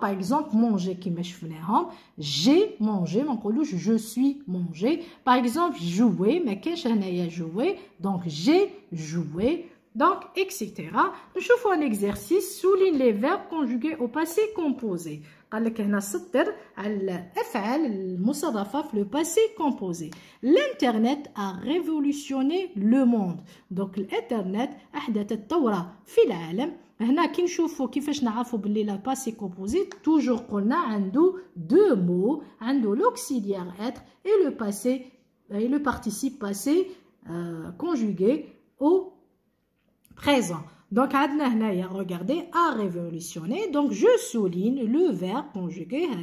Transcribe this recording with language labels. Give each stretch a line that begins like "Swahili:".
French: Par exemple, manger, j'ai mangé, je suis mangé. Par exemple, jouer, mais jouer, donc j'ai joué, donc etc. Nous faisons un exercice, souligne les verbes conjugués au passé composé.
Arabic: قال لك هنا سطر الافعال المصرفه في
French: le passé composé. L'internet a révolutionné le monde. donc
Arabic: الانترنت احدث الثوره في العالم. هنا كي نشوفوا كيفاش نعرفوا باللي
French: لا passé composé toujours
Arabic: قلنا عنده
French: deux mots,
Arabic: عنده
French: l'auxiliaire être et le passé et le participe passé conjugué au présent. Donc, regardez, a révolutionné. Donc, je souligne le verbe conjugué.